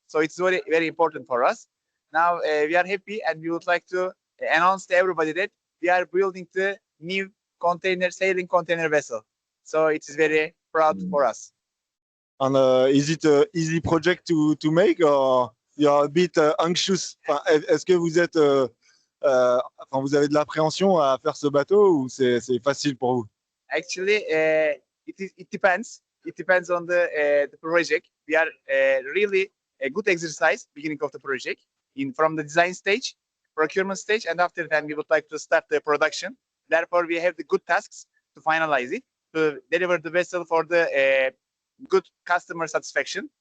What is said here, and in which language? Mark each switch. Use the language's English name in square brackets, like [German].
[English] So it's very very important for us. Now we are happy, and we would like to announce to everybody that we are building the new sailing container vessel. So it is very proud for us. And is it an easy project to make, or you are a bit anxious? [French] Est-ce que vous êtes, vous avez de l'appréhension à faire ce bateau, ou c'est facile pour vous? [English] Actually, it depends. It depends on the project. We are really a good exercise beginning of the project from the design stage, procurement stage, and after that we would like to start the production. Therefore, we have the good tasks to finalize it, to deliver the vessel for the good customer satisfaction.